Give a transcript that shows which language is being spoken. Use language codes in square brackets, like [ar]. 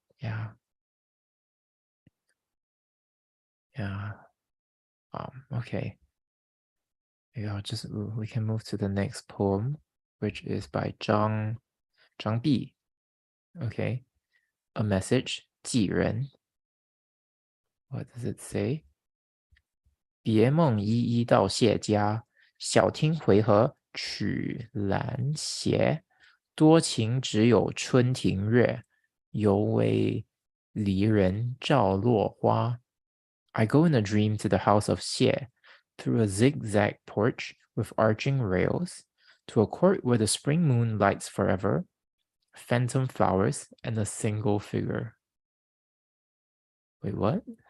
[en] Yeah, yeah. Okay. Maybe we can move to the next poem, which is by Zhang Bi. Okay. A message, 寄人. What does it say? [zh] 别梦依依到谢家，小厅回合曲阑斜。多情只有春庭月，犹为离人照落花。 [en] I go in a dream to the house of Xie, through a zigzag porch with arching rails, to a court where the spring moon lights forever, phantom flowers, and a single figure. Wait, what?